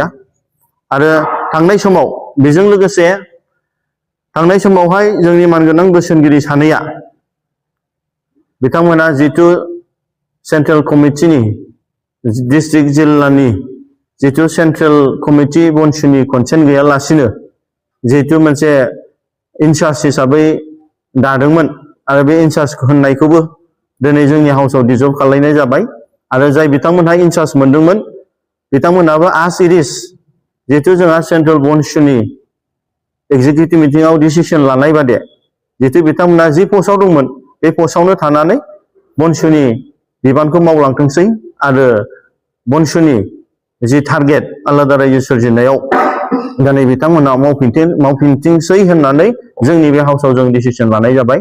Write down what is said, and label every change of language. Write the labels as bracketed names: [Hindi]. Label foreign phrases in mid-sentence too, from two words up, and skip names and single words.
[Bodo] आरो थांनाय समाव बेजों लोगोसे थांनाय समावहाय जोंनि मानगोनां बोसोनगिरि सानैया बिथांमोना जिथु [English] central committeeनि district [Bodo] जिल्लानि जिथु [English] central committee [Bodo] बनसुनि कनसेन्ट गैयालासिनो जिहेतु मोनसे इनचार्ज हिसाबै दादोंमोन आरो बे इनचार्ज होननायखौबो दिनै जोंनि हाउसाव डिजल्भ खालायनाय जाबाय आरो जाय बिथांमोनहा इनचार्ज मोनदोंमोन बिथांमोनहाबो [English] as it is [Bodo] जिहेतु जोंहा सेन्ट्रेल बनसुनि [English] executive meetingआव decision [Bodo] लानाय बादे जिहेतु बिथांमोनहा जि पस्टआव दंमोन बे पस्टआवनो थानानै बनसुनि बिबानखौ मावलांथोंसै आरो बनसुनि जि टारगेट आलादा रायजो सोरजिनायाव दिनै बिथांमोनहा मावफिनथोंसै होननानै जोंनि बे हाउसाव जों डिसिसन लानाय जाबाय।